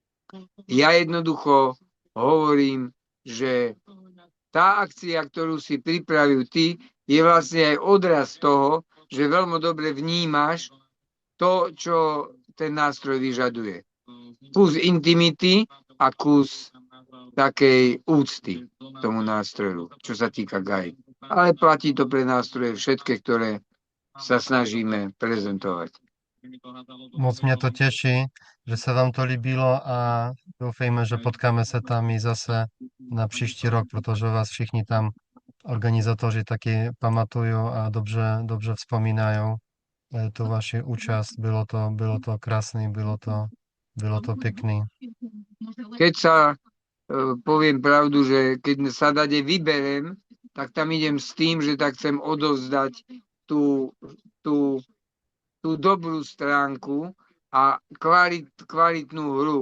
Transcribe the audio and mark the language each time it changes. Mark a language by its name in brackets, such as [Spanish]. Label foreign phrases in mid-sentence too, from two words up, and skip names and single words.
[Slovak] Ja jednoducho hovorím, že tá akcia, ktorú si pripravil ty, je vlastne aj odraz toho, že veľmi dobre vnímaš to, čo ten nástroj vyžaduje. Kus intimity a kus takej úcty tomu nástroju, čo sa týka gaj. Ale platí to pre nástroje všetky, ktoré sa snažíme prezentovať. [Czech] Moc mě to teší, že se vám to líbilo a doufejme, že potkáme se tam i zase na příští rok, protože vás všichni tam organizátoři taky pamatují a dobře vzpomínají tu vaši účast. Bylo to krásný, bylo to pěkný. [Slovak] Keď sa poviem pravdu, že keď sa dade vyberem, tak tam idem s tým, že tak chcem odovzdať tú, tú, tú dobrú stránku a kvalitnú hru.